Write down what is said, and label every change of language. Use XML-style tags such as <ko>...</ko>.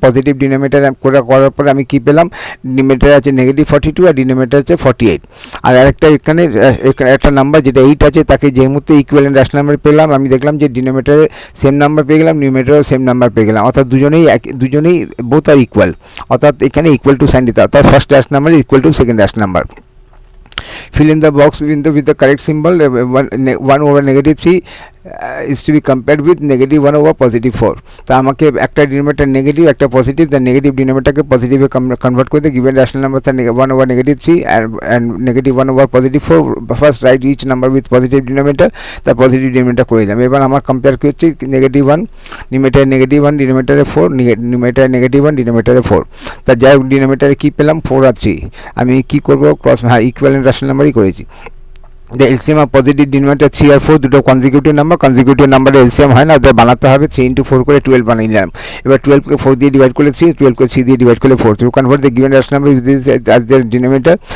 <bn>Positive denominator করার পরে আমি কি পেলাম, ডিনোমিনেটর আছে -42 আর ডিনোমিনেটর আছে 48। আর আরেকটা এখানে একটা নাম্বার যেটা 8 আছে, তাকে যে মুহূর্তে ইকুইভ্যালেন্ট রেশনাল নাম্বার পেলাম, আমি দেখলাম যে ডিনোমিনেটরে সেম নাম্বার পেয়ে গেলাম, নিউমারেটরেও সেম নাম্বার পেয়ে গেলাম, অর্থাৎ দুজনেই বোথ আর ইকুয়াল, অর্থাৎ এখানে ইকুয়াল টু সাইন দিতে, অর্থাৎ first rational number equal to second rational number.</bn> <en>Fill in the box with the correct symbol. 1 over -3 is to be compared with -1 over +4.</en> <bn>তো আমাকে একটা ডিনোমিনেটর নেগেটিভ, একটা পজিটিভ,</bn> <en>the negative ডিনোমিনেটরকে পজিটিভে convert</en> <bn>করতে</bn> <en>given rational number 1 over -3 and -1 over +4, first write each number with positive denominator,</en> <bn>তার positive denominator করে দিলাম। এবার আমার কম্পেয়ার কি হচ্ছে, -1 নিউমারেটরে -1 ডিনোমিনেটরে 4, নিউমারেটরে -1 ডিনোমিনেটরে 4। তা যাই হোক, ডিনোমিনেটরে কী পেলাম, 4 আর 3। আমি কি করব, ক্রস, ইকুইভ্যালেন্ট রেশনাল নাম্বারই করেছি।</bn> <en>The LCM of positive denominator</en> <bn>3 আর 4 দুটো কনজিকিউটিভ নাম্বারের LCM হয় না, ওদের বানাতে হবে। 3 into 4 করে 12 বানিয়ে নিলাম। এবার 12কে 4 দিয়ে ডিভাইড করলে 3, 12কে 3 দিয়ে ডিভাইড করলে 4,</bn> <en>to convert the given rational number with this as their denominator।</en>